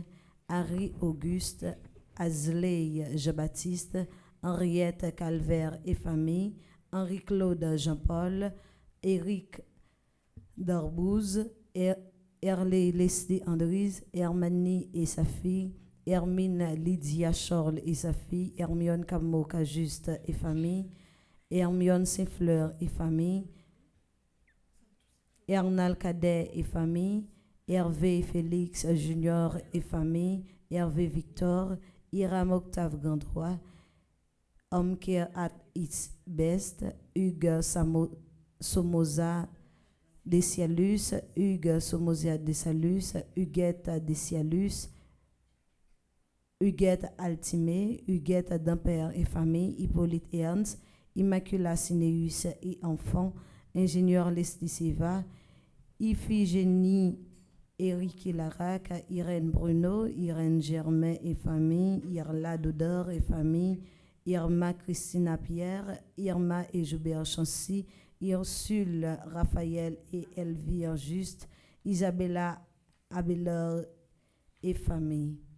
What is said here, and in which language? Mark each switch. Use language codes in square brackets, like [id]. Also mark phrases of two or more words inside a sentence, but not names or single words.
[fr] Harry Auguste, Asley Jean-Baptiste, Henriette Calvaire et famille, Henri-Claude Jean-Paul, Éric Darbouze, Herley Leslie Andries, Hermanie et sa fille, Hermine Lydia Charles et sa fille, Hermione Camo Cajuste et famille, Hermione Saint-Fleur et famille, Ernal Cadet et famille, Hervé Félix Junior et famille, Hervé Victor, Hiram Octave Gandroit, [en] Home Care at its best, [fr] Hugues Somoza Desialus, Hugues Somoza Desalus, Huguette Desialus, Huguette Altimé, Huguette Dampère et famille, Hippolyte Ernst, Immacula Cineus et enfants, ingénieur Leslie Seva, Iphigénie Éric Larac, Irène Bruno, Irène Germain et famille, Irla Dodor et famille, Irma Christina Pierre, Irma et Joubert Chancy, Ursule Raphaël et Elvire Juste, Isabella Abelard et famille,